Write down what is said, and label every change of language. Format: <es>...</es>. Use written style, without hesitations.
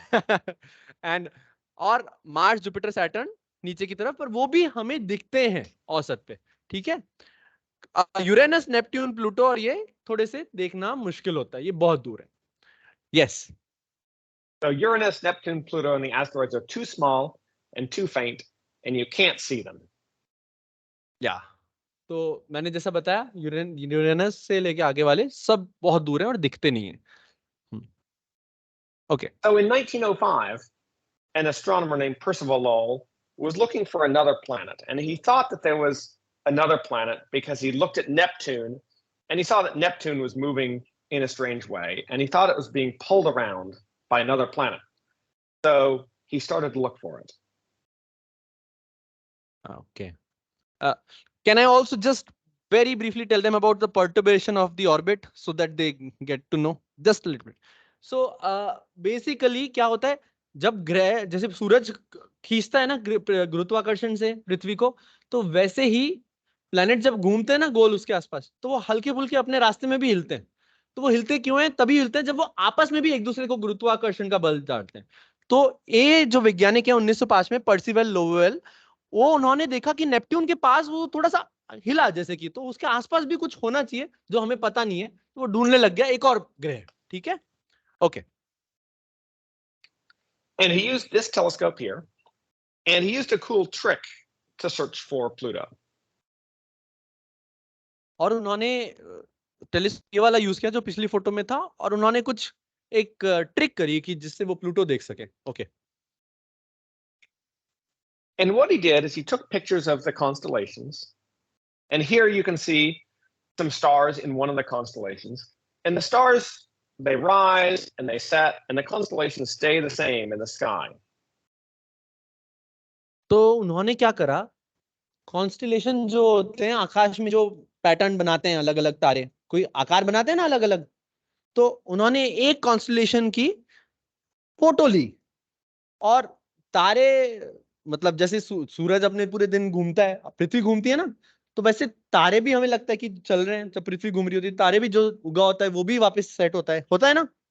<hi>And और Mars, Jupiter, Saturn नीचे की तरफ, पर वो भी हमें दिखते हैं औसत पे, ठीक है। यूरेनस, नेपट्यून, प्लूटो और ये थोड़े से देखना मुश्किल होता है, ये बहुत दूर है।</hi> <en>Yes. So Uranus, Neptune, Pluto, and the asteroids are too small and too faint, and you can't see them.</en> <hi>या तो मैंने जैसा बताया, यूरेनस से लेके आगे वाले सब बहुत दूर है और दिखते नहीं है।</hi> <en>Okay. So in 1905, an astronomer named Percival Lowell was looking for another planet, and he thought that there was another planet because he looked at Neptune, and he saw that Neptune was moving in a strange way, and he thought it was being pulled around by another planet. So he started to look for it. Okay. Can I also just very briefly tell them about the perturbation of the orbit so that they get to know just a little bit? So basically</en> <hi>क्या होता है, जब ग्रह, जैसे सूरज खींचता है ना गुरुत्वाकर्षण से पृथ्वी को, तो वैसे ही प्लैनेट जब घूमते हैं ना गोल उसके आसपास, तो वो हल्के फुल्के अपने रास्ते में भी हिलते हैं। तो वो हिलते क्यों हैं? तभी हिलते हैं जब वो आपस में भी एक दूसरे को गुरुत्वाकर्षण का बल डालते हैं। तो ये जो वैज्ञानिक है 1905 में, पर्सिवल लोवेल, वो उन्होंने देखा कि नेपट्टून के पास वो थोड़ा सा हिला जैसे कि, तो उसके आसपास भी कुछ होना चाहिए जो हमें पता नहीं है, तो वो ढूंढने लग गया एक और ग्रह। ठीक है, okay.</hi> <en>And he used this telescope here, and he used a cool trick to search for Pluto.</en> <hi>और उन्होंने टेलीस्कोप ये वाला यूज किया जो पिछली फोटो में था, और उन्होंने कुछ एक ट्रिक करी कि जिससे वो प्लूटो देख सके।</hi> <en>Okay. And what he did is he took pictures of the constellations, and here you can see some stars in one of the constellations. And the stars, they rise and they set, and the constellations stay the same in the sky.</en> <hi>तो उन्होंने क्या करा, constellation जो होते हैं आकाश में, जो pattern बनाते हैं अलग अलग तारे, कोई आकार बनाते हैं ना अलग अलग, तो उन्होंने एक कॉन्स्टिलेशन की फोटो ली, और तारे, मतलब जैसे सूरज अपने पूरे दिन घूमता है, पृथ्वी घूमती है ना, तो वैसे तारे भी हमें लगता है कि चल रहे हैं, जब पृथ्वी घूम रही होती है तारे भी, जो उगा होता है वो भी वापस सेट होता है ना।</hi>